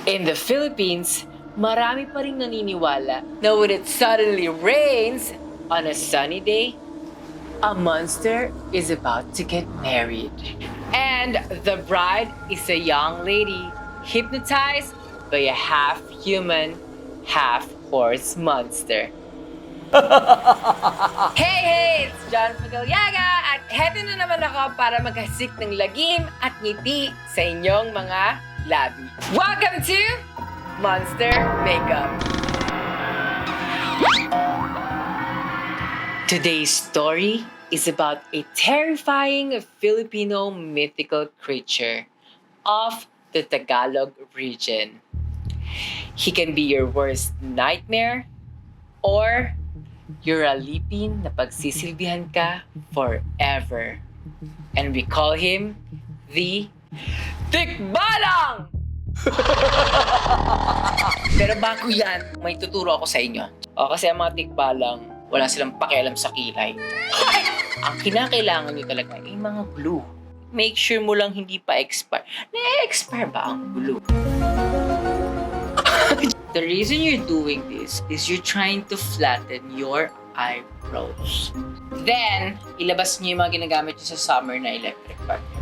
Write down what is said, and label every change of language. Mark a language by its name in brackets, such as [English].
[English] In the Philippines, [Filipino] marami pa rin naniniwala na [English] when it suddenly rains on a sunny day, a monster is about to get married. And the bride is a young lady hypnotized by a half-human, half-horse monster. Hey! It's [Filipino] John Fedellaga at heto na naman ako para maghasik ng lagim at ngiti sa inyong mga labi. [English] Welcome to Monster Makeup! Today's story is about a terrifying Filipino mythical creature of the Tagalog region. He can be your worst nightmare or your [Filipino] alipin na pagsisilbihan ka [English] forever. And we call him the Tikbalang! [Filipino] Pero bago yan, may tuturo ako sa inyo. Kasi ang mga tikbalang, wala silang pakialam sa kilay. Ang kinakailangan nyo talaga ay mga glue. [English] Make sure [Filipino] mo lang hindi pa expire. Na-expire ba ang glue? [English] The reason you're doing this is you're trying to flatten your eyebrows. [Filipino] Then, ilabas niyo yung mga ginagamit niyo sa summer na electric fan.